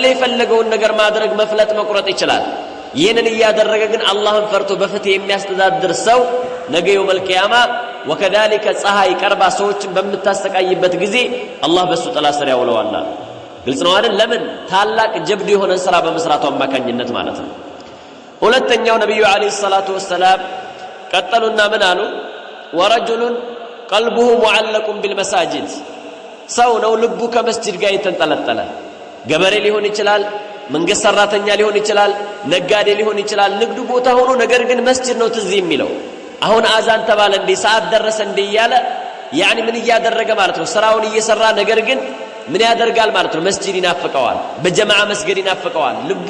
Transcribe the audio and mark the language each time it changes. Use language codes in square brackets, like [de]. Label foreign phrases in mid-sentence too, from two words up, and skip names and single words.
[am] የፈለገውን ነገር ማድረግ መፍለጥ መቁረጥ ይችላል ይሄንን ያደረገ ግን አላህን ፈርቶ በፍትህ የሚያስተዳድር ሰው ነገ [ar] يوم القيامه [am] وكذلك ፀሐይ ቀርባ ሰዎችን በመታሰቃይበት ጊዜ አላህ በሱ ጥላ ስር ያውለዋል ግልጽ ነው አይደል ለምን ታላቅ ጀብድ የሆነ ስራ በመስራቱ አማካኝነት ማለት ነው ሁለተኛው ነብዩ [ar] عليه الصلاة والسلام [am] ቀጠሉና ምን አሉ [ar] ورجل قلبه معلق بالمساجد [am] ሰው ነው ልቡ ከመስጂድ ጋር የተንጠለጠለ ገበሬ ሊሆን ይችላል መንግስት ሰራተኛ ሊሆን ይችላል ነጋዴ ሊሆን ይችላል ንግዱ ቦታ ሆኖ ነገር ግን መስጂድ ነው ትዝ የሚለው አሁን አዛን ተባለ እንዴ ሰዓት ደረሰ እንዴ ያለ يعني ምን ያደረገ ማለት ነው ስራውን እየሰራ ነገር ግን ምን ያደርጋል ማለት ነው መስጂድ ይናፍቀዋል በጀማዓ መስጊድ ይናፍቀዋል ልቡ